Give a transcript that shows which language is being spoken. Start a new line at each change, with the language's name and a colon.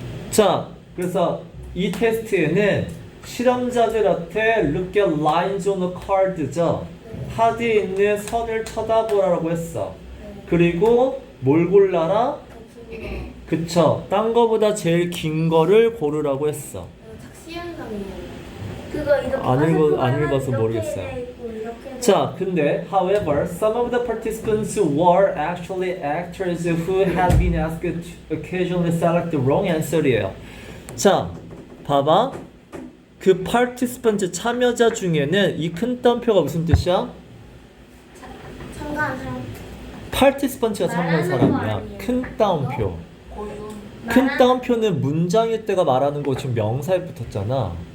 Korean: 자, 그래서 이 테스트에는 실험자들한테
English: look at lines on a card
Korean: 죠. 카드에 있는 선을 쳐다보라고 했어. 그리고 뭘 골라라? 그쵸. 딴 거보다 제일 긴 거를 고르라고 했어. 탁시현상이에요. 그거 이렇게 안 읽어서 모르겠어요. 자, 근데
English: however, some of the participants were actually actors who had been asked to occasionally select the wrong answer이에요.
Korean: 자, 봐봐. 그 participant 참여자 중에는 이 큰 따옴표가 무슨 뜻이야? 참가한 사람. participant가 참여한 말하는 거 사람이야. 아니에요? 큰 따옴표. 고수. 큰 따옴표는 문장일 때가 말하는 거 지금 명사에 붙었잖아.